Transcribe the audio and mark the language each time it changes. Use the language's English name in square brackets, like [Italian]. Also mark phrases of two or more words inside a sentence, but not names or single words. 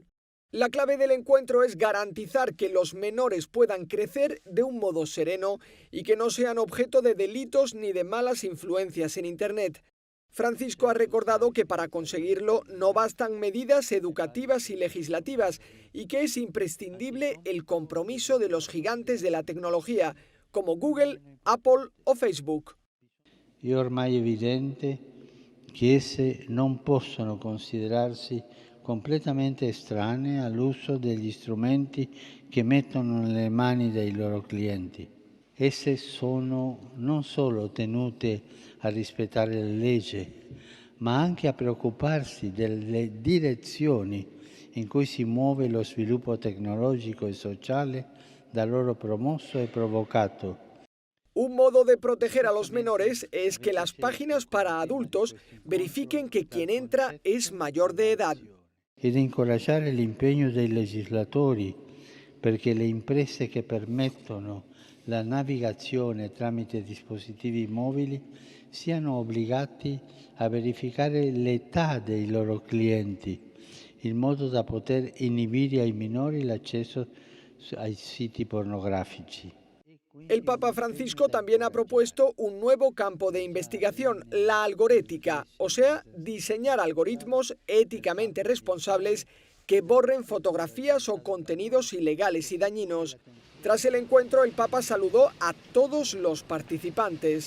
[Spanish] La clave del encuentro es garantizar que los menores puedan crecer de un modo sereno y que no sean objeto de delitos ni de malas influencias en Internet. Francisco ha recordado que para conseguirlo no bastan medidas educativas y legislativas y que es imprescindible el compromiso de los gigantes de la tecnología, como Google, Apple o Facebook. [Italian] È ormai evidente che esse non possono considerarsi completamente estranee all'uso degli strumenti che mettono nelle mani dei loro clienti. Esse sono non solo tenute a rispettare le leggi, ma anche a preoccuparsi delle direzioni in cui si muove lo sviluppo tecnologico e sociale da loro promosso e provocato. [Spanish] Un modo de proteger a los menores es que las páginas para adultos verifiquen que quien entra es mayor de edad. [Italian] Ed incoraggiare l'impegno dei legislatori perché le imprese che permettono la navigazione tramite dispositivi mobili siano obbligati a verificare l'età dei loro clienti, in modo da poter inibire ai minori l'accesso ai siti pornografici. [Spanish] El Papa Francisco también ha propuesto un nuevo campo de investigación, la algorética, o sea, diseñar algoritmos éticamente responsables que borren fotografías o contenidos ilegales y dañinos. Tras el encuentro, el Papa saludó a todos los participantes.